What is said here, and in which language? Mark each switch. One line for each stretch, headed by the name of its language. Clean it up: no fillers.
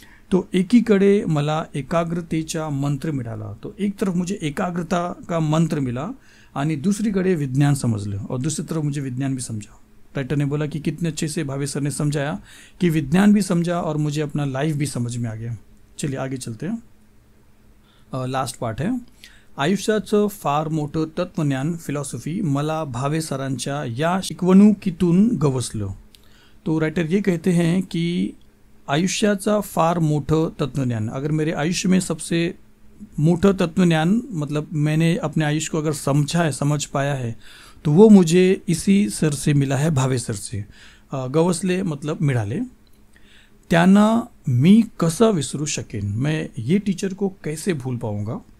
Marathi: तो एकीकडे मला एकाग्रतेचा मंत्र मिळाला,
Hindi: तो एक तरफ मुझे एकाग्रता का मंत्र मिला
Marathi: आणि दुसरीकडे विज्ञान समझलं,
Hindi: और दूसरी तरफ मुझे विज्ञान भी समझा। राइटर ने बोला कि कितने अच्छे से भावे सर ने समझाया कि विज्ञान भी समझा और मुझे अपना लाइफ भी समझ में आ गया। चलिए आगे चलते हैं। लास्ट पार्ट है,
Marathi: आयुष्याचं फार मोठं तत्वज्ञान, फिलॉसॉफी मला भावे सरांच्या या शिकवणुकीतून गवसलं।
Hindi: तो राइटर ये कहते हैं कि
Marathi: आयुष्याचा फार मोठं तत्वज्ञान,
Hindi: अगर मेरे आयुष्य में सबसे मोठं तत्वज्ञान मतलब मैंने अपने आयुष्य को अगर समझा है, समझ पाया है, तो वो मुझे इसी सर से मिला है, भावे सर से.
Marathi: गवसले मतलब मिळाले. त्यांना मी कसं विसरू शकेन,
Hindi: मैं ये टीचर को कैसे भूल पाऊंगा.